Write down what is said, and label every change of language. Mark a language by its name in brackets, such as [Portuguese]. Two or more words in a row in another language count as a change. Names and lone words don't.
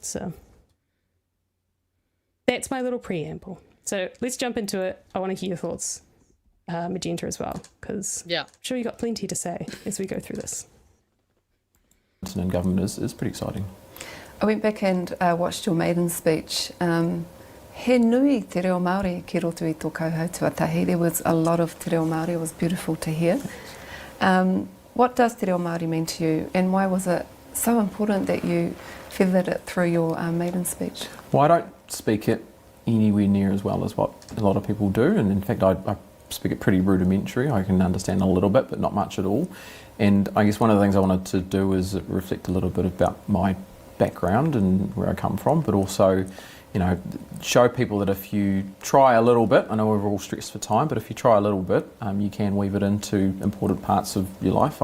[English] So that's my little preamble. So let's jump into it. I want to hear your thoughts, Magenta, as well, because I'm sure you got plenty to say as we go through this. In government is pretty exciting. I went back and watched your maiden speech. [Māori] He nui te reo Māori ki roto i tō kauhau tuatahi. [English] There was a lot of [Māori] te reo Māori. [English] It was beautiful to hear. What does [Māori] te reo Māori [English] mean to you, and why was it so important that you feathered it through your maiden speech? Well, I don't speak it anywhere near as well as what a lot of people do, and in fact I speak it pretty rudimentary. I can understand a little bit, but not much at all. And I guess one of the things I wanted to do is reflect a little bit about my background and where I come from, but also, you know, show people that if you try a little bit, I know we're all stressed for time, but if you try a little bit, you can weave it into important parts of your life.